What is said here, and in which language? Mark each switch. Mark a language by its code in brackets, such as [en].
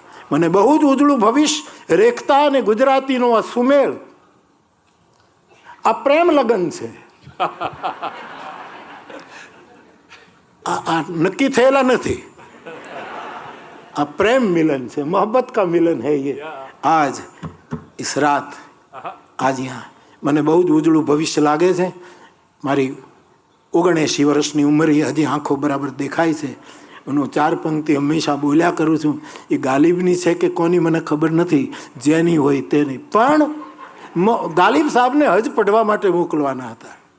[gu] મને બહુ જ ઉજળું ભવિષ્ય રેખતા અને ગુજરાતીનો આ સુમેળ, આ પ્રેમ લગન છે. આ નક્કી થયેલા નથી, આ પ્રેમ મિलन છે, [hi] मोहब्बत का मिलन है ये आज इस रात. [gu] આજ यहाँ મને બહુ જ ઉજળું ભવિષ્ય લાગે છે. મારી 79 વર્ષની ઉંમર, હજી આંખો બરાબર દેખાય છે. હું 4 પંક્તિ હંમેશા બોલ્યા કરું છું. એ ગાલિબની છે કે કોની મને ખબર નથી, જેની હોય તેની. પણ ગાલિબ સાહેબને હજ પઢવા માટે મોકલવાના હતા.